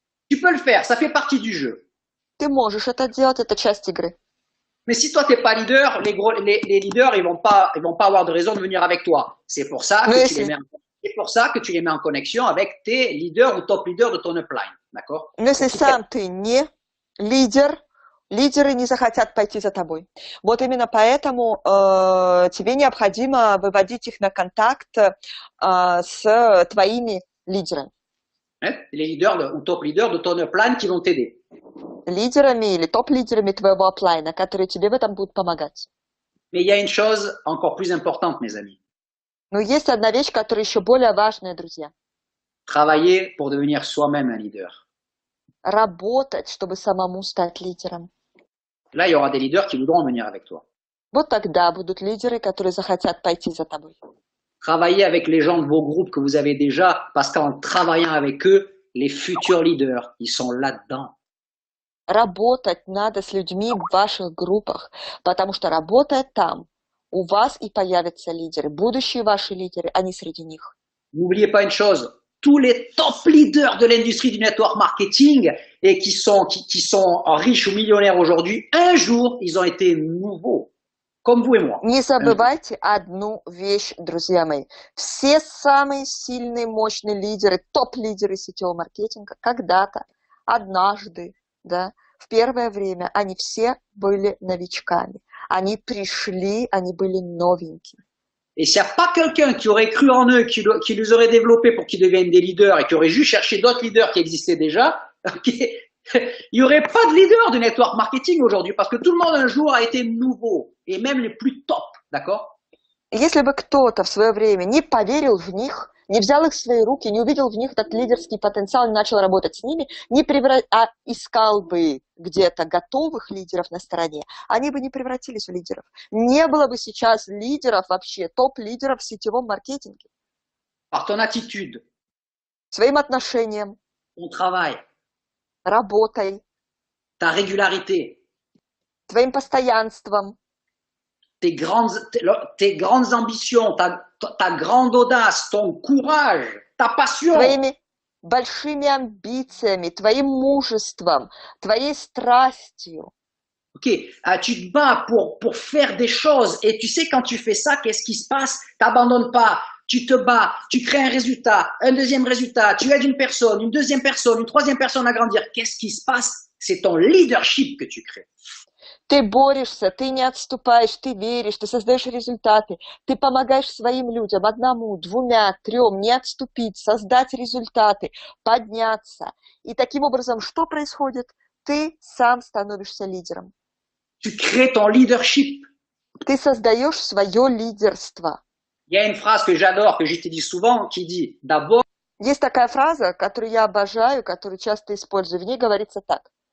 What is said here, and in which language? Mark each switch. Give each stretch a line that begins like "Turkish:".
French: Tu peux le faire, ça fait partie du jeu.
Russian: Ты можешь это делать, это часть игры.
French: Mais si toi, tu n'es pas leader, les leaders, ils vont pas avoir de raison de venir avec toi. C'est pour ça que tu les mets en connexion avec tes leaders ou top leaders de ton upline. D'accord?
Russian: Но если сам ты не лидер, лидеры не захотят пойти за тобой. Вот именно поэтому тебе необходимо выводить их на контакт с твоими лидерами.
French: Les leaders ou top leaders de ton upline qui vont t'aider.
Russian: Лидерами или топ-лидерами твоего аплайна, которые тебе в этом будут помогать.
French: Mais il y a une chose encore plus importante, mes amis.
Russian: Но есть одна вещь, которая еще более важная, друзья.
French: Travailler pour devenir soi-même un leader.
Russian: Работать, чтобы самому стать лидером.
French: Là, il y aura des leaders qui voudront venir avec toi.
Russian: Вот тогда будут лидеры, которые захотят пойти за тобой.
French: Travaillez avec les gens de vos groupes que vous avez déjà, parce qu'en travaillant avec eux, les futurs leaders, ils sont là-dedans.
Russian: Работать надо с людьми в ваших группах, потому что работая там, у вас и появятся лидеры. Будущие ваши лидеры, они среди них.
French: N'oubliez pas une chose, tous les top leaders de l'industrie du network marketing et qui sont riches ou millionnaires aujourd'hui, un jour, ils ont été nouveaux, comme vous et moi.
Russian: Не забывайте одну вещь, друзья мои. Все самые сильные, мощные лидеры, топ-лидеры сетевого маркетинга когда-то, однажды, да, в первое время они все были новичками. Они пришли, они были новенькие.
French: Et s'il n'y a pas quelqu'un qui aurait cru en eux, qui les aurait développés pour qu'ils deviennent des leaders et qui aurait juste cherché d'autres leaders qui existaient déjà, il n'y aurait pas de leader du network marketing aujourd'hui parce que tout le monde un jour a été nouveau et même les plus top, d'accord?
Russian: Если бы кто-то в свое время не поверил в них, не взял их в свои руки, не увидел в них этот лидерский потенциал, не начал работать с ними, а искал бы где-то готовых лидеров на стороне, они бы не превратились в лидеров. Не было бы сейчас лидеров вообще, топ-лидеров в сетевом маркетинге.
French: Par ton attitude,
Russian: Своим отношением,
French: ton travail,
Russian: работой,
French: ta régularité,
Russian: твоим постоянством,
French: tes grandes ambitions, ta grande audace, ton courage, ta passion.
Russian: твоими большими амбициями, твоим мужеством, твоей страстью.
French: Ok, tu te bats pour faire des choses et tu sais quand tu fais ça, qu'est-ce qui se passe? T'abandonnes pas, tu te bats, tu crées un résultat, un deuxième résultat, tu aides une personne, une deuxième personne, une troisième personne à grandir. Qu'est-ce qui se passe? C'est ton leadership que tu crées.
Russian: Ты борешься, ты не отступаешь, ты веришь, ты создаешь результаты, ты помогаешь своим людям, одному, двумя, трем, не отступить, создать результаты, подняться. И таким образом, что происходит? Ты сам становишься лидером.
French: Tu crées ton leadership.
Russian: Ты создаешь свое лидерство.
French: Il y a une phrase que j'adore, que je te dis souvent, qui dit d'abord.
Russian: Есть такая фраза, которую я обожаю, которую часто использую. В ней говорится так.